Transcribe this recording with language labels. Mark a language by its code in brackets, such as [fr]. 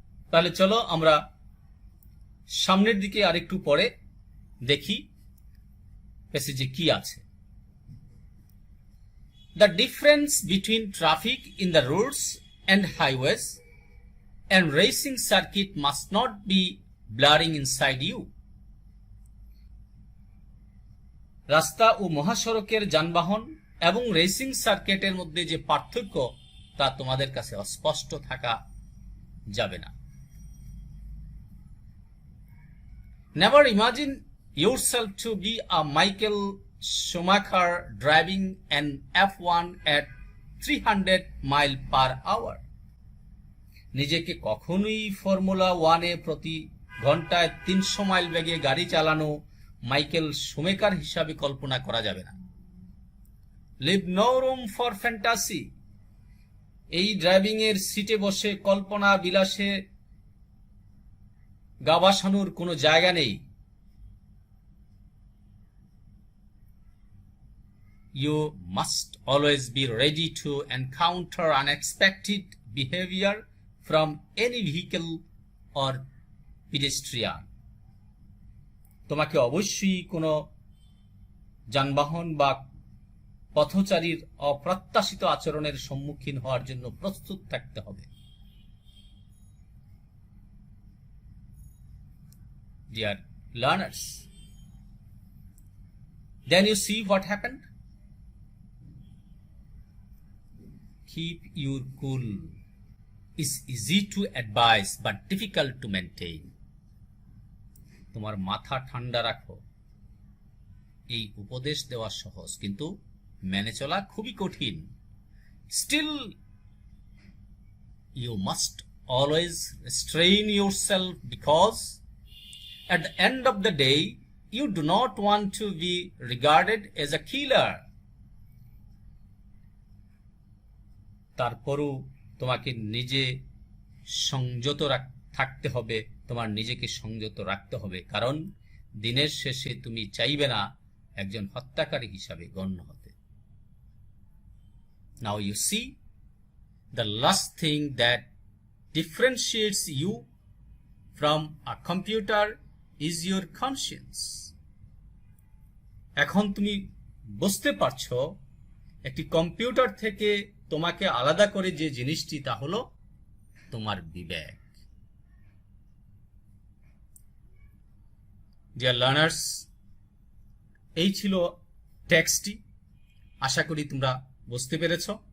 [bn] তাহলে চলো আমরা সামনের দিকে আরেকটু পরে দেখি প্যাসেজে কি আছে। [en] The difference between traffic in the roads and highways and racing circuit must not be blurring inside you. [bn] রাস্তা ও মহাসড়কের যানবাহন এবং রেসিং সার্কিটের মধ্যে যে পার্থক্য তা তোমাদের কাছে অস্পষ্ট থাকা যাবে না। [en] Never imagine yourself to be a Michael Schumacher driving an F1 at 300 mile per hour. [bn] নিজেকে কখনোই ফর্মুলা 1-এ প্রতি ঘন্টায় 300 মাইল বেগে গাড়ি চালানো মাইকেল শুমেকার হিসাবে কল্পনা করা যাবে না। [en] Leave no room for fantasy. [bn] এই ড্রাইভিং এর সিটে বসে কল্পনা বিলাসে গা ভাসানোর কোনো জায়গা নেই। [en] You must always be ready to encounter unexpected behavior from any vehicle or pedestrian. [bn] তোমাকে অবশ্যই কোনো যানবাহন বা পথচারীর অপ্রত্যাশিত আচরণের সম্মুখীন হওয়ার জন্য প্রস্তুত থাকতে হবে। [en] Dear learners, then you see what happened? Keep your cool is easy to advise but difficult to maintain. [bn] তোমার মাথা ঠান্ডা রাখো, এই উপদেশ দেওয়া সহজ কিন্তু মেনে চলা খুবই কঠিন। [en] Still, you must always restrain yourself because at the end of the day, you do not want to be regarded as a killer. [bn] তারপরও তোমাকে নিজে সংযত থাকতে হবে, তোমার নিজেকে সংযত রাখতে হবে, কারণ দিনের শেষে তুমি চাইবে না একজন হত্যাকারী হিসাবে গণ্য হতে। [en] Now you see, the last thing that differentiates you from a computer is your conscience. [bn] এখন তুমি বুঝতে পারছো একটি কম্পিউটার থেকে তোমাকে আলাদা করে যে জিনিসটি তা হলো তোমার বিবেক। [en] dear learners, [bn] এই ছিল টেক্সটটি। আশা করি তোমরা বুঝতে পেরেছ।